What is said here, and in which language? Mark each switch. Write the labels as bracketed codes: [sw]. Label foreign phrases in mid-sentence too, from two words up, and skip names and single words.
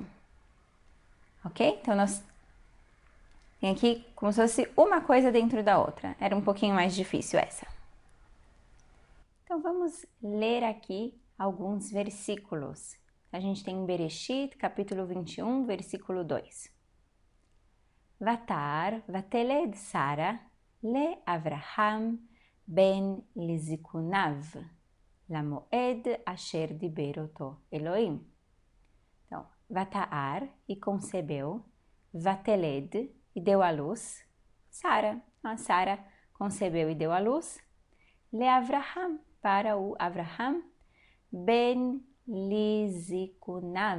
[pt] Ok? Então, nós tem aqui como se fosse uma coisa dentro da outra. Era um pouquinho mais difícil essa. Então, vamos ler aqui alguns versículos. A gente tem em Bereshit, capítulo 21, versículo 2. [he] ותהר ותלד שרה לאברהם בן לזקניו למועד אשר דבר אתו אלהים. [pt] Então, Vatar, e concebeu, vateled, e deu à luz, Sara. A Sara concebeu e deu à luz, le Avraham, para o Avraham, [he] בן לזקניו.